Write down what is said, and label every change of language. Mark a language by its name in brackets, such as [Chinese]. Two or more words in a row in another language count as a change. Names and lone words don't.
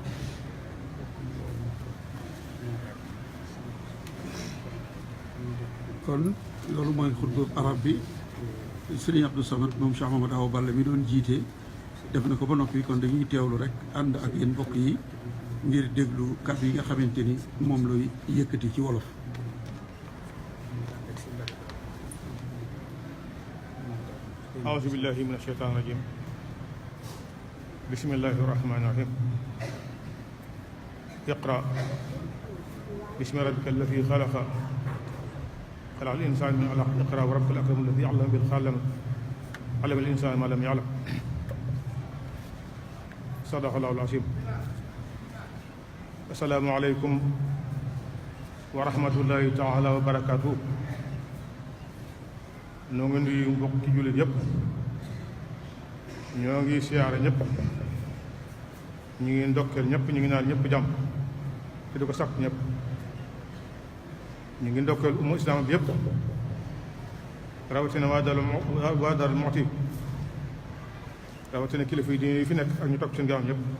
[Wolof] kon loolu mooy xutba arab bi Serigne Abdou Samad moom Cheikh Mamadou Awa Balla mi doon jiite def na ko ba noppi, kon dañuy teewlu rek ànd ak yéen mbokk yi ngir déglu kàddu yi nga xamante ni moom lay yëkkati ci wolof. [Arabic] أعوذ بالله من الشيطان الرجيم بسم الله الرحمن الرحيم اقرأ باسم ربك الذي خلق خلق الإنسان من علق اقرأ وربك الأكرم الذي علم بالقلم علم الإنسان ما لم يعلم صدق الله العظيم. السلام عليكم ورحمة الله تعالى وبركاته. [Wolof] ñoo ngi nuyu mbokki jullit yëpp, ñoo ngi siyaare ñëpp, ñu ngi ndokkeel ñëpp, ñu ngi naan ñëpp jàmm te di ko sàkk ñëpp. ñu ngi ndokkeel umma islam bi yëpp, rawatina waa Daaru Muxti, rawatina kilifa yi diine yi fi nekk ak ñu toog seen gaaw ñëpp.